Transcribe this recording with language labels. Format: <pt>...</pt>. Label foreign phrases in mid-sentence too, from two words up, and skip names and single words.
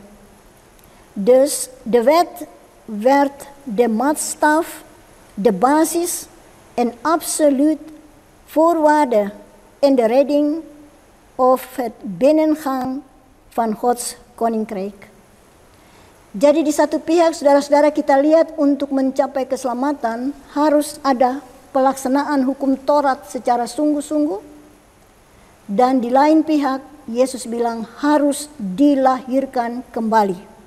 <nl>Dus de wet werd de maatstaf, de basis en absoluut voorwaarde in de redding of het binnengaan van Gods koninkrijk.</nl> <id>Jadi di satu pihak, saudara-saudara, kita lihat untuk mencapai keselamatan harus ada pelaksanaan hukum Taurat secara sungguh-sungguh. Dan di lain pihak, Yesus bilang harus dilahirkan kembali.</id>